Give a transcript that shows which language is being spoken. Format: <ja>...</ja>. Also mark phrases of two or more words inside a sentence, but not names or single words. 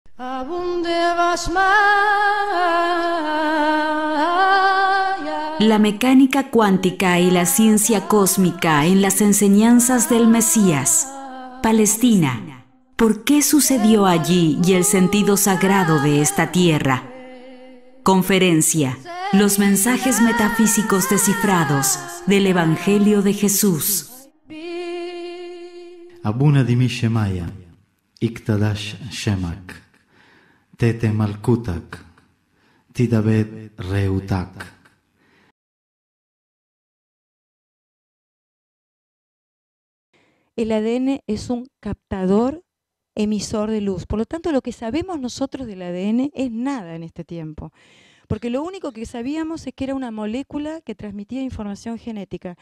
<es>La mecánica cuántica y la ciencia cósmica en las enseñanzas del Mesías. Palestina. ¿Por qué sucedió allí y el sentido sagrado de esta tierra? Conferencia. Los mensajes metafísicos descifrados del Evangelio de Jesús.</es> <arc>ܐܒܘܢ ܕܒܫܡܝܐ، ܢܬܩܕܫ ܫܡܟ، ܬܐܬܐ ܡܠܟܘܬܟ، ܬܬܥܒܕ ܪܥܘܬܟ.</arc> <es>El ADN es un captador emisor de luz. Por lo tanto, lo que sabemos nosotros del ADN es nada en este tiempo. Porque lo único que sabíamos es que era una molécula que transmitía información genética.</es>